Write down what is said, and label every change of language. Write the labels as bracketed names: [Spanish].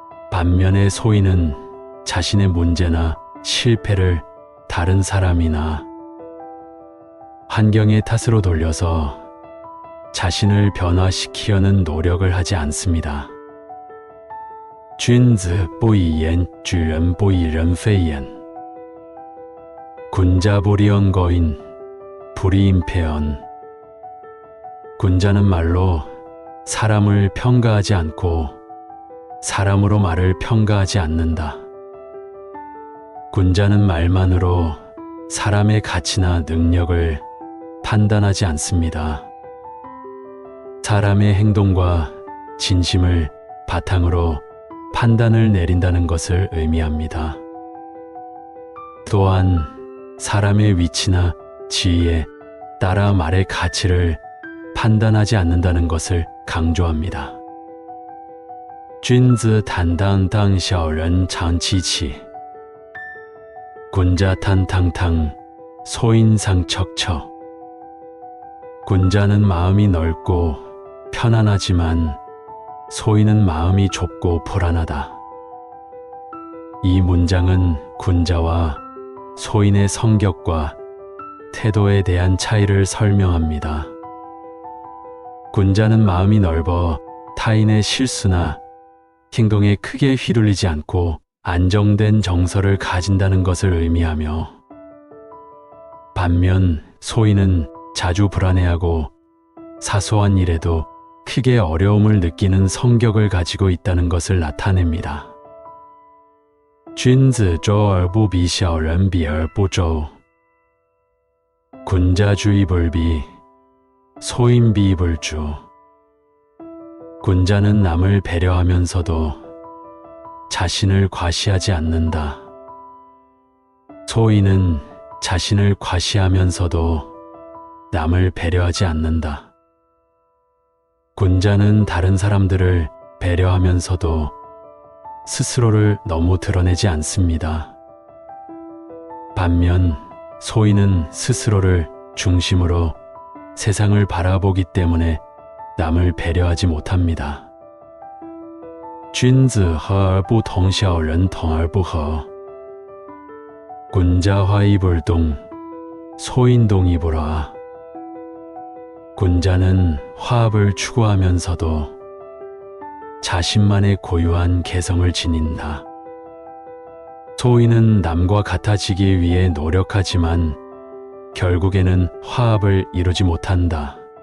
[Korean] 반면에 소인은 자신의 문제나 실패를 다른 사람이나 환경의 탓으로 돌려서 자신을 변화시키려는 노력을 하지 않습니다. [Chinese] 君子不以言举人，不以人废言. [Korean] 군자 불이언 거인, 불이임패언. 군자는 말로 사람을 평가하지 않고 사람으로 말을 평가하지 않는다. 군자는 말만으로 사람의 가치나 능력을 판단하지 않습니다. 사람의 행동과 진심을 바탕으로 판단을 내린다는 것을 의미합니다. 또한 사람의 위치나 지위에 따라 말의 가치를 판단하지 않는다는 것을 강조합니다. [Chinese] 君子坦荡荡，小人长戚戚。 [Korean] 군자 탄탕탕, 소인상 척척. 군자는 마음이 넓고 편안하지만 소인은 마음이 좁고 불안하다. 이 문장은 군자와 소인의 성격과 태도에 대한 차이를 설명합니다. 군자는 마음이 넓어 타인의 실수나 행동에 크게 휘둘리지 않고 안정된 정서를 가진다는 것을 의미하며, 반면 소인은 자주 불안해하고 사소한 일에도 크게 어려움을 느끼는 성격을 가지고 있다는 것을 나타냅니다. [Chinese] 君子周而不比，小人比而不周。 [Korean] 군자주의 불비, 소인비 불주. 군자는 남을 배려하면서도 자신을 과시하지 않는다. 소인은 자신을 과시하면서도 남을 배려하지 않는다. 군자는 다른 사람들을 배려하면서도 스스로를 너무 드러내지 않습니다. 반면 소인은 스스로를 중심으로 세상을 바라보기 때문에 남을 배려하지 못합니다. [Chinese] 君子和而不同，小人同而不和。 [Korean] 군자 화이불동, 소인동이 불화. 군자는 화합을 추구하면서도 자신만의 고유한 개성을 지닌다. 소인은 남과 같아지기 위해 노력하지만 결국에는 화합을 이루지 못한다.